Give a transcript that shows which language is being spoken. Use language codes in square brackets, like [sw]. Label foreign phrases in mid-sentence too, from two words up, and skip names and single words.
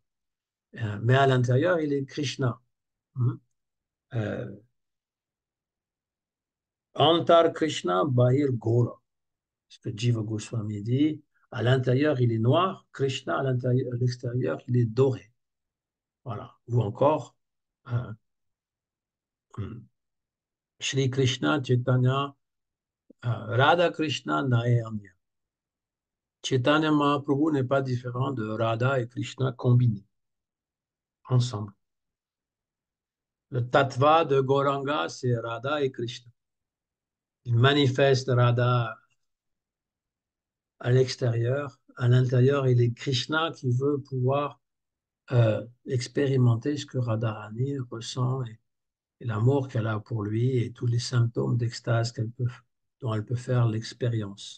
[fr] Mais à l'intérieur, il est Krishna. Hein. [sa] Euh, अन्तर् कृष्ण बहिर् गौर. [fr] Ce que Jiva Goswami dit, à l'intérieur, il est noir, Krishna, à l'extérieur, il est doré. Voilà. Ou encore, [sa] euh, श्री कृष्ण चैतन्य राधा कृष्ण नह्यन्य. [fr] Chaitanya Mahaprabhu n'est pas différent de Radha et Krishna combinés ensemble. Le tattva de Gauranga, c'est Radha et Krishna. Il manifeste Radha à l'extérieur. À l'intérieur, il est Krishna qui veut pouvoir expérimenter ce que Radharani ressent et l'amour qu'elle a pour lui et tous les symptômes d'extase dont elle peut faire l'expérience.